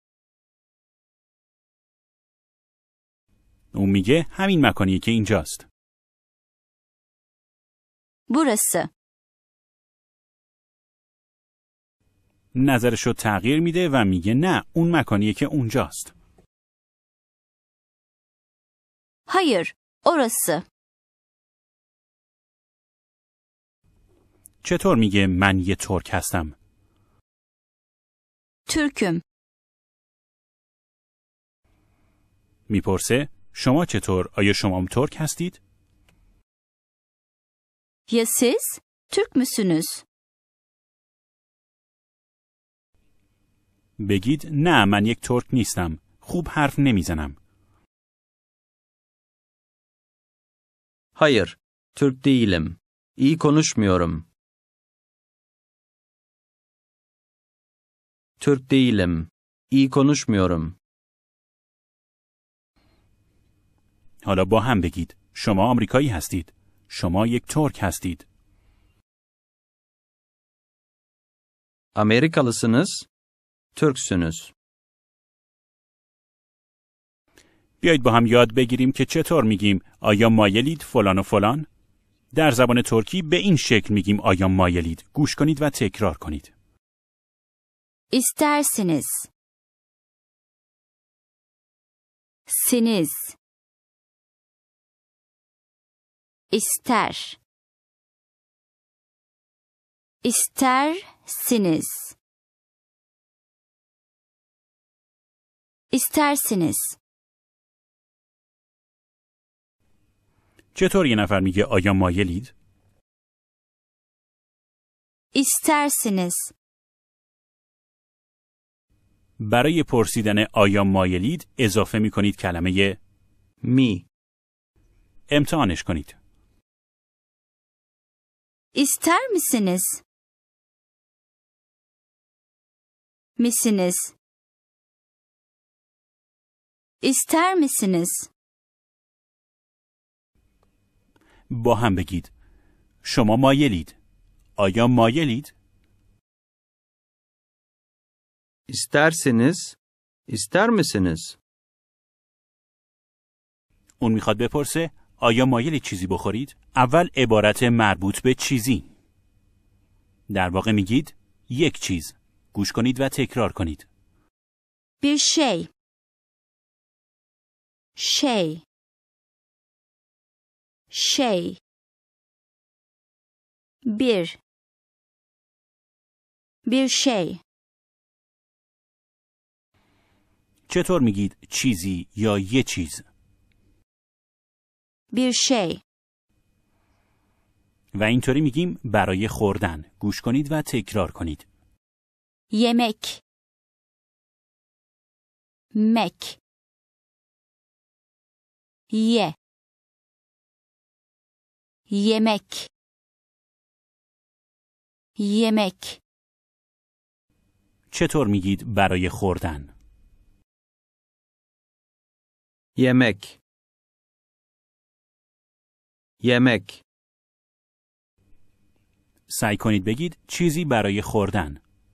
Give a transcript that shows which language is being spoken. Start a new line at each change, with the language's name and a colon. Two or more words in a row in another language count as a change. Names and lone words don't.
Persian: اون میگه همین مکانیه که اینجاست.
Turkish: Burası.
Persian: نظرشو تغییر میده و میگه نه اون مکانیه که اونجاست.
Turkish: Hayır, orası.
Persian: چطور میگه من یه ترک هستم؟
Turkish: Türk'üm.
Persian: میپرسه شما چطور؟ آیا شما هم ترک هستید؟
Turkish: Ya siz? Türk müsünüz?
Persian: بگید نه من یک ترک نیستم. خوب حرف نمیزنم.
Turkish: Hayır, Türk değilim. İyi konuşmuyorum. Türk değilim. İyi konuşmuyorum.
Persian: حالا با هم بگید شما آمریکایی هستید. شما یک ترک هستید.
Turkish: Amerikalısınız, Türksünüz.
Persian: بیایید با هم یاد بگیریم که چطور میگیم آیا مایلید فلان و فلان؟ در زبان ترکی به این شکل میگیم آیا مایلید. گوش کنید و تکرار کنید.
Turkish: İstersiniz. Siniz. İster. İstersiniz. İstersiniz.
Persian: چطور یه نفر میگه آیا مایلید؟
Turkish: İstersiniz.
Persian: برای پرسیدن آیا مایلید اضافه میکنید کلمه
Turkish: Mi.
Persian: امتحانش کنید.
Turkish: İster misiniz? Misiniz? İster misiniz?
Persian: با هم بگید شما مایلید. آیا مایلید؟
Turkish: İsterseniz, ister misiniz?
Persian: اون میخواد بپرسه آیا مایلید چیزی بخورید؟ اول عبارت مربوط به چیزی. در واقع میگید یک چیز. گوش کنید و تکرار کنید.
Turkish: Bir şey. Şey. Şey. Bir şey.
Persian: چطور میگید چیزی یا یه چیز؟
Turkish: Bir şey.
Persian: و اینطوری میگیم برای خوردن. گوش کنید و تکرار کنید.
Turkish: Yemek. Mek. Ye. Yemek. Yemek.
Persian: چطور میگید برای خوردن؟
Turkish: Yemek. Yemek.
Persian: سعی کنید بگید چیزی برای خوردن.